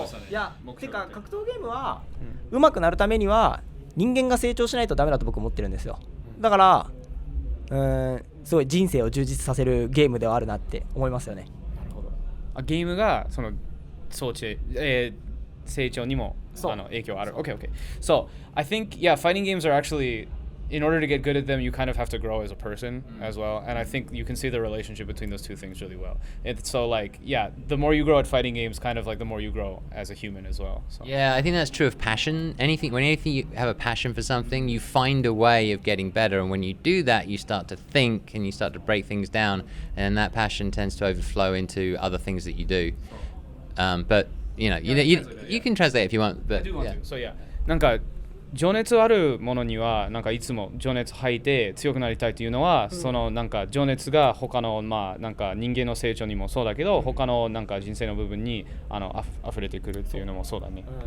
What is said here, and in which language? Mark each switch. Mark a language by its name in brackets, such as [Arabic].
[Japanese] いや、てか格闘ゲームは上手くなるためには人間が成長しないとダメだと僕思ってるんですよ。だからすごい人生を充実させるゲームではあるなって思いますよね。なるほど。ゲームがその装置成長にも影響ある。 [English] Okay. So I think fighting games are actually, in order to get good at them, you kind of have to grow as a person as well. And I think you can see the relationship between those two things really well. So the more you grow at fighting games, kind of like the more you grow as a human as well. So. Yeah, I think that's true of passion. When you have a passion for something, you find a way of getting better. And when you do that, you start to think and you start to break things down. And that passion tends to overflow into other things that you do. But you can translate if you want. But I do want to. [Japanese] So なんか情熱あるものにはなんかいつも情熱吐いて強くなりたいというのは、そのなんか情熱が他のなんか人間の成長にもそうだけど、他のなんか人生の部分に溢れてくるっていうのもそうだね。